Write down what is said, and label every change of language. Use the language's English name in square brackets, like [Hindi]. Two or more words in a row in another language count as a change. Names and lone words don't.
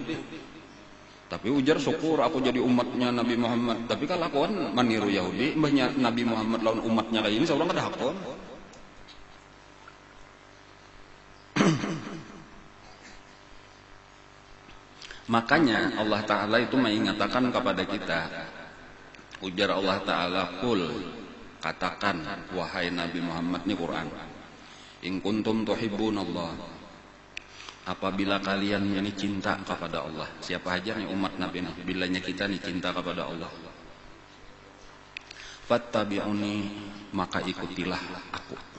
[Banjar] Tapi ujar syukur aku jadi umatnya Nabi Muhammad. Tapi kalau kelakuan maniru Yahudi, mbahnya Nabi Muhammad lawan umatnya kayak ini, seorang kada hakon. [Indonesian] Makanya Allah Ta'ala itu mengingatkan kepada kita. [Banjar] Ujar Allah Ta'ala, qul, katakan wahai Nabi Muhammad, ini Quran. [Arabic] إن كنتم تحبون الله, [Banjar] apabila kalian ini cinta kepada Allah, siapa aja nih umat Nabi nih, bilanya kita nih cinta kepada Allah, fattabi'uni, maka ikutilah aku.